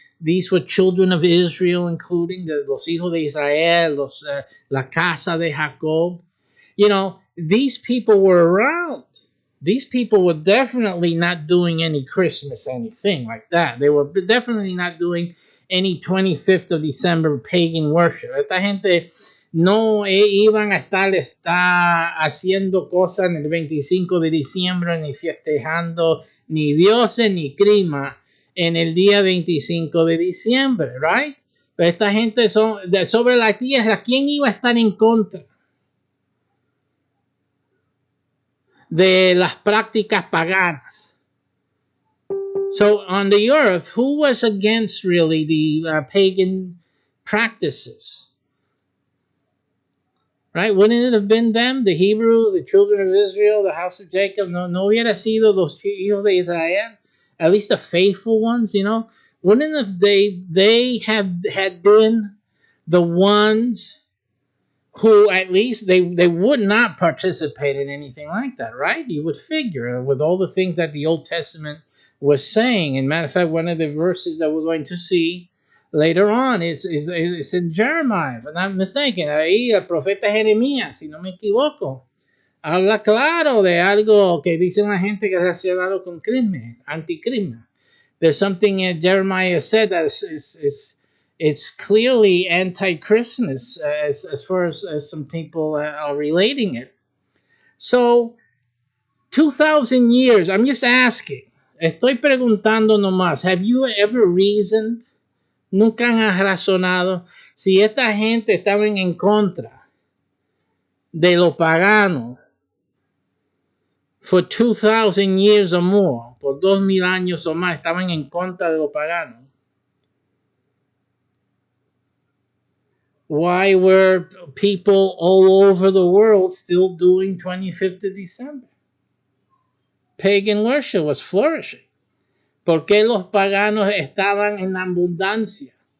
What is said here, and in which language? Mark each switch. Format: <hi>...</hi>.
<en>These were children of Israel, including</en> <es>los hijos de Israel, la casa de Jacob.</es> <en>These people were around. These people were definitely not doing any Christmas, anything like that. They were definitely not doing any 25th of December pagan worship.</en> <es>Esta gente no iban a estar haciendo cosas en el 25 de diciembre, ni festejando ni dioses ni clima en el día 25 de diciembre,</es> <en>right?</en> <es>Pero esta gente sobre la tierra, ¿quién iba a estar en contra de las prácticas paganas?</es> <en>So on the earth, who was against really the pagan practices? Right? Wouldn't it have been them, the Hebrews, the children of Israel, the house of Jacob?</en> <es>No hubiera sido los hijos de Israel,</es> <en>at least the faithful ones, you know? Wouldn't have they have had been the ones who at least they would not participate in anything like that, right? You would figure with all the things that the Old Testament was saying. And matter of fact, one of the verses that we're going to see later on it's in Jeremiah, if I'm not mistaken.</en> <es>Ahí el profeta Jeremías, si no me equivoco, habla claro de algo que dice una gente que es relacionado con crimen, anticrimen.</es> <en>There's something Jeremiah said that it's clearly anti-Christmas as far as some people are relating it. So 2,000 years. I'm just asking.</en> <es>Estoy preguntando nomás.</es> <en>Have you ever reasoned?</en> <es>Nunca han razonado si esta gente estaban en contra de lo pagano</es> <en>for 2,000 years or more,</en> <es>por 2,000 años o más, estaban en contra de lo pagano.</es> <en>Why were people all over the world still doing 25th of December? Pagan worship was flourishing.</en> <es>¿Por qué los paganos estaban en abundancia?</es>